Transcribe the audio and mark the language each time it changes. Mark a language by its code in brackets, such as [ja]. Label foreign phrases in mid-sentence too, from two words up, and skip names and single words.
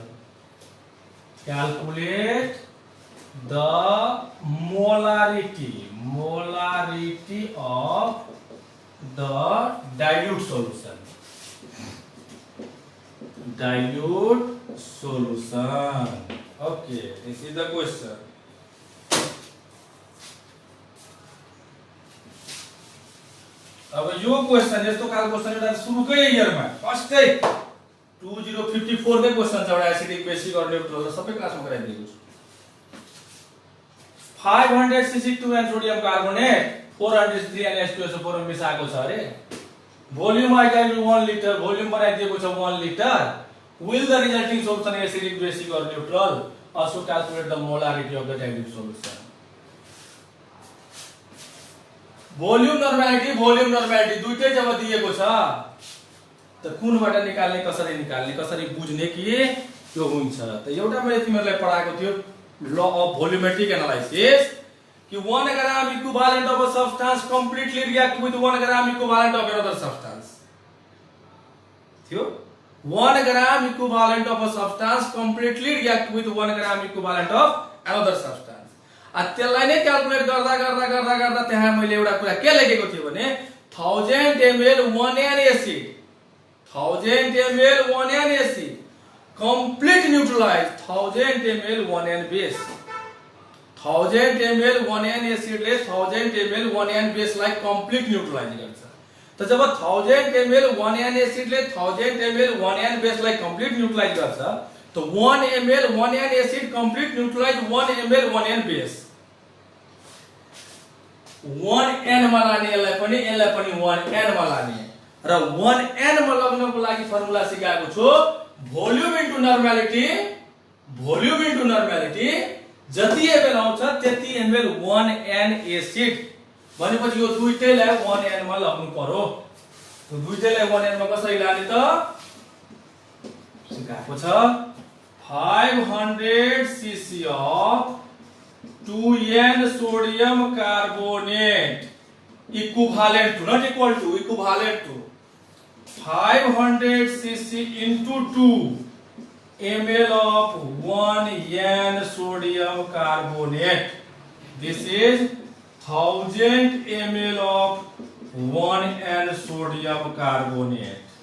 [en] Calculate the molarity of the dilute solution. Okay, this is the question. [ne] अब यो क्वेशन यस्तो खालको क्वेशन एउटा सुरुकै इयरमा फर्स्टै 2054 कै क्वेशन छ एउटा एसिडिक बेसिक और न्यूट्रल सबै क्लासमा गराइदिएको छु 500 cc2 सोडियम कार्बोनेट 400 3NH2SO4 मा मिसाएको छ अरे भोल्युम आइडियल 1 लिटर भोल्युम बनाइदिएको छ 1 लिटर [en] will the resulting solution acidic basic or neutral also calculate the molarity of the dilute solution [ne] भोल्युम नर्मालिटी दुईटै जब दिएको छ त कुनबाट निकाल्ने कसरी बुझ्ने कि त्यो हुन्छ त एउटा मैले तिमीहरुलाई पढाएको थियो [en] law of volumetric analysis [ne] कि [en] 1 gram equivalent of a substance completely react with 1 gram equivalent of another substance [ne] थियो [en] 1 gram equivalent of a substance completely react with 1 gram equivalent of another substance [ne] त्यसलाई नै क्याल्कुलेट गर्दा त्यहाँ मैले एउटा कुरा के लेखेको थियो भने [en] 1000 ml 1N acid 1000 ml 1N acid complete neutralize 1000 [ne] ml 1N base 1000 ml 1N acid ले 1000 ml 1N base लाई [en] complete neutralize [ne] गर्छ त जब 1000 ml 1N acid ले 1000 ml 1N base लाई [en] complete neutralize [ne] गर्छ तो [en] 1 ml 1N acid complete neutralize 1 ml 1N base [ne] 1N मा लाने यसलाई पनि 1N मा लाने र 1N मा लग्नको लागि फर्मुला सिकाएको छु भोल्युम इन्टु नर्मालिटी जति ml आउँछ त्यति ml 1N acid भनेपछि यो दुईटैलाई 1N मा लग्नु पर्यो त्यो दुईटैलाई 1N मा कसरी लाने त सिकाएको छ [en] 500 cc of 2N sodium carbonate equivalent to not equal to equivalent to 500 cc into 2 ml of 1N sodium carbonate this is 1000 ml of 1N sodium carbonate